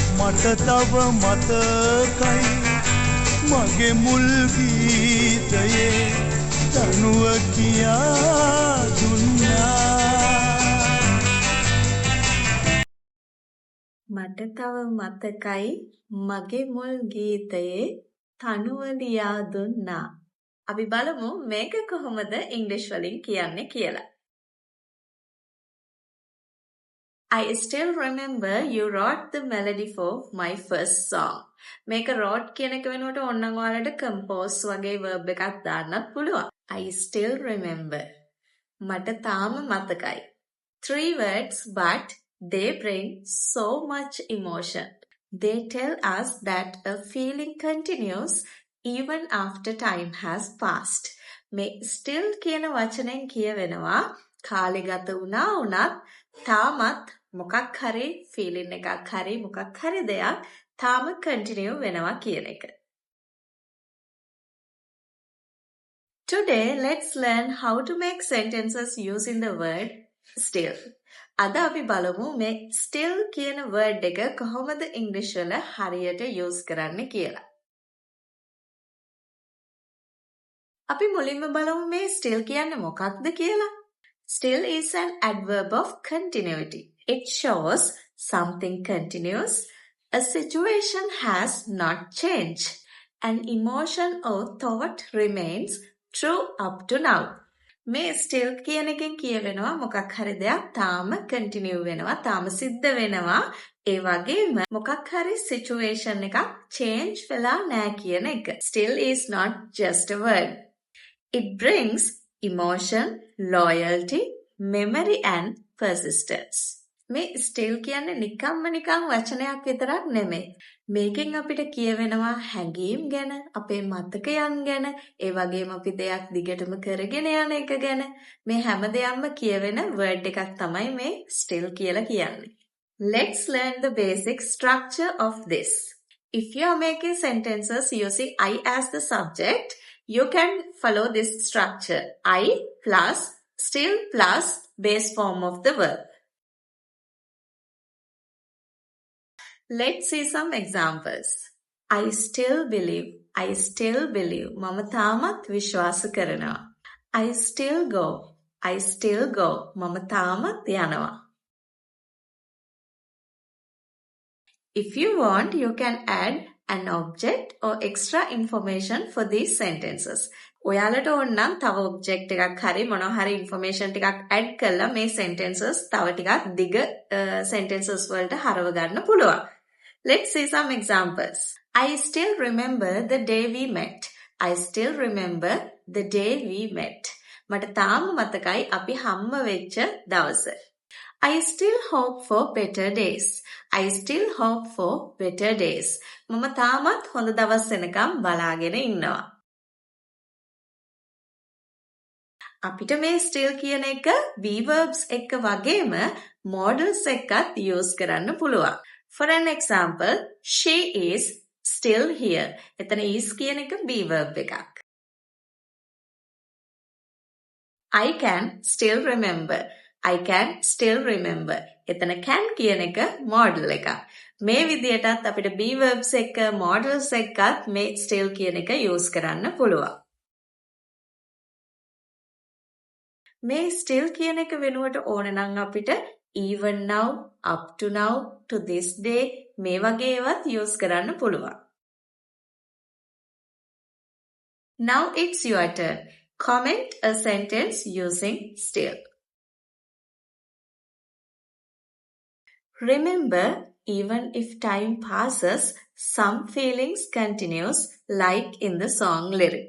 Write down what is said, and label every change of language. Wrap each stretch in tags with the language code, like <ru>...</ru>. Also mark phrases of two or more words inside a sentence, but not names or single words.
<si>මට තව මතකයි මගේ මුල් ගීතයේ තනුව කියා දුන්නා මට තව මතකයි මගේ මුල් ගීතයේ තනුව ලියා දුන්නා. අපි බලමු මේක කොහොමද ඉංග්‍රීසි වලින් කියන්නේ කියලා.</si> <en>I still remember you wrote the melody for my first song.</en> <si>මේක wrote කියන එක වෙනුවට ඕනනම් ඔයාලට compose වගේ verb එකක් දාන්නත් පුළුවන්.</si> <en>I still remember.</en> <si>මට තාම මතකයි.</si> <en>3 words but they bring so much emotion. They tell us that a feeling continues even after time has passed.</en> <si>මේ still කියන වචනෙන් කියවෙනවා කාලෙ ගත වුණා වුණත් තාමත් මොකක් හරි feeling එකක් හරි මොකක් හරි දෙයක් තාම continue වෙනවා කියන එක.</si> <en>Today let's learn how to make sentences using the word still.</en> <si>අද අපි බලමු මේ still කියන word එක කොහොමද ඉංග්‍රීසි වල හරියට use කරන්න කියලා. අපි මුලින්ම බලමු මේ still කියන්නේ මොකක්ද කියලා.</si> <en>Still is an adverb of continuity. It shows something continues, a situation has not changed, an emotion or thought remains true up to now. මේ still කියන එකෙන් කියවෙනවා මොකක් හරි දෙයක් තාම continue වෙනවා තාම සිද්ධ වෙනවා ඒ වගේම මොකක් හරි situation එකක් change වෙලා නැහැ කියන එක. Still is not just a word. It brings emotion, loyalty, memory and persistence.</en> <si>මේ still කියන්නේ නිකම්ම නිකම් වචනයක් විතරක් නෙමෙයි. මේකෙන් අපිට කියවෙනවා හැඟීම් ගැන, අපේ මතකයන් ගැන, ඒ වගේම අපි දෙයක් දිගටම කරගෙන යන එක ගැන. මේ හැම දෙයක්ම කියවෙන word එකක් තමයි මේ still කියලා කියන්නේ.</si> <en>Let's learn the basic structure of this. If you are making sentences using I as the subject, you can follow this structure. I plus still plus base form of the verb. Let's see some examples. I still believe.</en> <si>මම තාමත් විශ්වාස කරනවා.</si> <en>I still go.</en> <si>මම තාමත් යනවා.</si> <en>If you want, you can add an object or extra information for these sentences.</en> <si>ඔයාලට ඕන නම් තව object එකක් හරි මොනවා හරි information ටිකක් add කරලා මේ sentences තව ටිකක් දිග sentences වලට හරව ගන්න පුළුවන්.</si> <en>Let's see some examples. I still remember the day we met.</en> <si>මට තාම මතකයි අපි හම්බ වෙච්ච දවස.</si> <en>I still hope for better days.</en> <si>මම තාමත් හොඳ දවස් වෙනකම් බලාගෙන ඉන්නවා. අපිට මේ still කියන එක</si> <en>be verbs</en> <si>එක්ක වගේම modals එක්කත් use කරන්න පුළුවන්.</si> <en>For an example, she is still here.</en> <si>එතන is කියන එක be verb එකක්.</si> <en>I can still remember.</en> <si>එතන can කියන එක modal එකක්. මේ විදිහටත් අපිට</si> <en>be verbs</en> <si>එක්ක modals එක්කත් මේ still කියන එක use කරන්න පුළුවන්. මේ still කියන එක වෙනුවට ඕන නම් අපිට</si> <en>even now, up to now, to this day</en> <si>මේ වගේ ඒවාත් use කරන්න පුළුවන්.</si> <en>Now it's your turn. Comment a sentence using still. Remember, even if time passes, some feelings continues like in the song lyrics.</en>